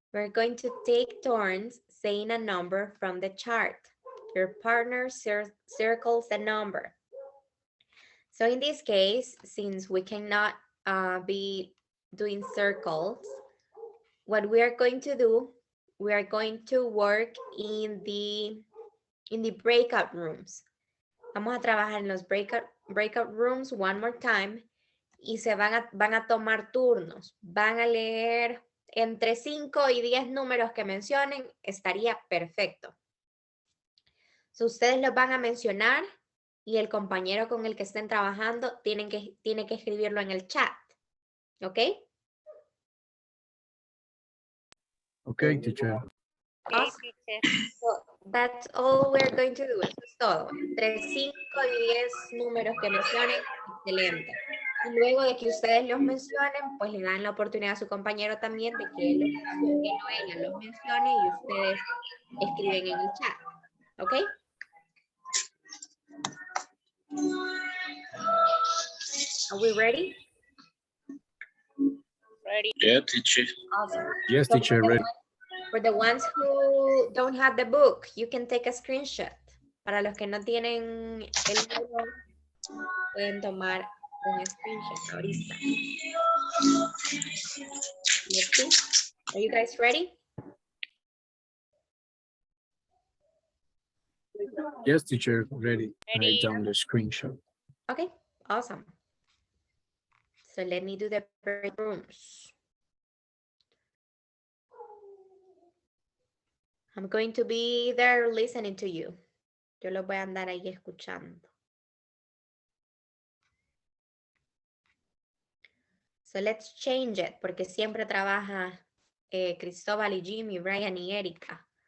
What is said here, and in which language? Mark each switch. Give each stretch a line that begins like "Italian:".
English: We're going to take turns saying a number from the chart. Your partner circles the number. So in this case, since we cannot be doing circles, what we are going to do, we are going to work in the breakout rooms.
Spanish: Vamos a trabajar en los breakout rooms
English: one more time
Spanish: y se van a tomar turnos. Van a leer entre 5 y 10 números que mencionen, estaría perfecto. So, ustedes los van a mencionar y el compañero con el que estén trabajando tiene que escribirlo en el chat. ¿Ok?
English: Okay, teacher. Awesome. So, that's all we're going to do.
Spanish: Eso es todo. Entre 5 y 10 números que mencionen, excelente. Y luego de que ustedes los mencionen, pues le dan la oportunidad a su compañero también de que él o ella los mencione y ustedes escriben en el chat. ¿Ok?
English: Are we ready? Ready. Yeah, teacher. Awesome. Yes, So teacher, ready. for the ones who don't have the book, you can take a screenshot.
Spanish: Para los que no tienen el libro, pueden tomar un screenshot ahorita.
English: Let's see. Are you guys ready? Yes, teacher, ready. Ready. I down the screenshot. Okay, awesome. So let me do the break rooms. I'm going to be there listening to you.
Spanish: Yo los voy a andar ahí escuchando.
English: So let's change it,
Spanish: porque siempre trabaja Cristóbal y Jimmy, Brian y Erika.